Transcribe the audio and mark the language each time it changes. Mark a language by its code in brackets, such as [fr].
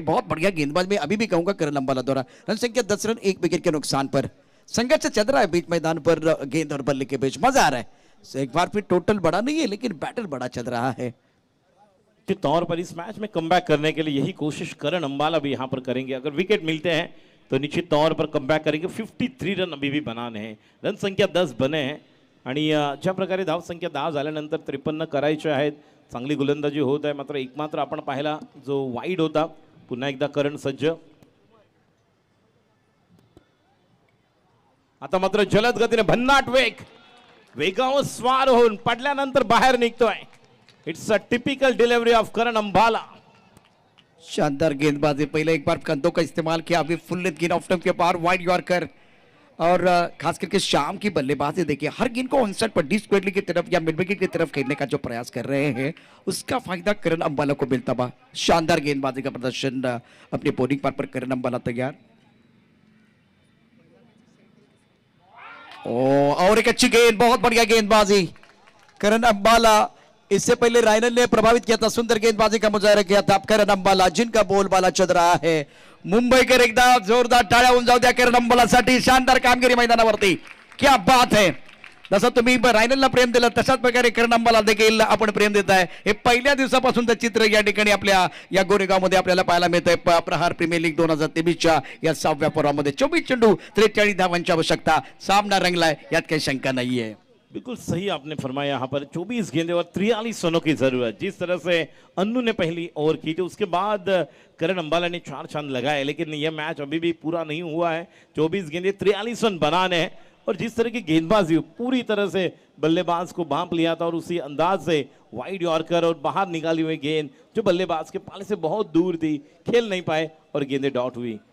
[hi] बहुत बढ़िया गेंदबाज में अभी भी कहूंगा करण अंबाला द्वारा। रन संख्या 10 रन 1 विकेट के नुकसान पर। संघर्ष चल रहा है बीच मैदान पर गेंद और बल्ले के बीच, मजा आ रहा है। एक बार फिर टोटल बड़ा नहीं है लेकिन बैटल बड़ा चल रहा है। के तौर पर इस मैच में कमबैक करने के लिए यही कोशिश करण अंबाला भी यहां पर करेंगे। अगर विकेट मिलते हैं तो निश्चित तौर पर कमबॅक करेंगे। 53 रन अभी भी बनाने हैं, रन संख्या 10 बने हैं [mr] आणि ज्या प्रकारे धाव संख्या 10 झाल्यानंतर 53 करायचे आहेत। चांगली गोलंदाजी होत आहे, मात्र एकमात्र आपण पाहिला जो वाईड होता। पुन्हा एकदा करण सज्ज, आता मात्र जलद गतीने भन्नाट वेगावर स्वार होऊन पडल्यानंतर बाहेर निघतोय। [en] It's a typical delivery of Karan Ambala. [hi] शानदार गेंदबाजी, पहले एक बार कंधों का इस्तेमाल किया, अभी फुल लेंथ गेंद ऑफ स्टंप के पार वाइड यॉर्कर। और खास करके शाम की बल्लेबाजी देखिए, हर गेंद को ऑन साइड पर डी स्क्वायरली की तरफ या मिड विकेट की तरफ खेलने का जो प्रयास कर रहे हैं उसका फायदा करण अंबाला को मिलता हुआ। शानदार गेंदबाजी का प्रदर्शन, अपने बॉलिंग पार पर करण अंबाला तैयार। और एक अच्छी गेंद, बहुत बढ़िया गेंदबाजी करण अंबाला। इससे पहले रायनल ने प्रभावित किया था, सुंदर गेंदबाजी का मुजाहरा किया था। [mr] करण अंबाला जिनका बोलबाला चल रहा है, मुंबईकर एकदा जोरदार टाळ्या होऊन जाऊ द्या करण अंबालासाठी। शानदार कामगिरी मैदानावरती, [hi] क्या बात है। [mr] जसं तुम्ही रायनलला प्रेम दिलं तशाच प्रकारे करण अंबाला देखील आपण प्रेम देत आहे। हे पहिल्या दिवसापासूनचं चित्र या ठिकाणी आपल्या या गोरेगावमध्ये आपल्याला पाहायला मिळतंय। प्रहार प्रीमियर लीग 2023च्या या 6व्या पर्वामध्ये 24 चेंडू 43 धावांची आवश्यकता, सामना रंगलाय, यात काही शंका नाहीये। [hi] बिल्कुल सही आपने फरमाया। यहाँ पर 24 गेंदे और 43 रनों की जरूरत। जिस तरह से अन्नू ने पहली ओवर की थी, उसके बाद करण अंबाला ने 4 चांद लगाए, लेकिन यह मैच अभी भी पूरा नहीं हुआ है। 24 गेंदे 43 रन बनाने हैं और जिस तरह की गेंदबाजी पूरी तरह से बल्लेबाज को भांप लिया था और उसी अंदाज से वाइड यॉर्कर और बाहर निकाली हुई गेंद जो बल्लेबाज के पाले से बहुत दूर थी, खेल नहीं पाए और गेंदें डॉट हुई।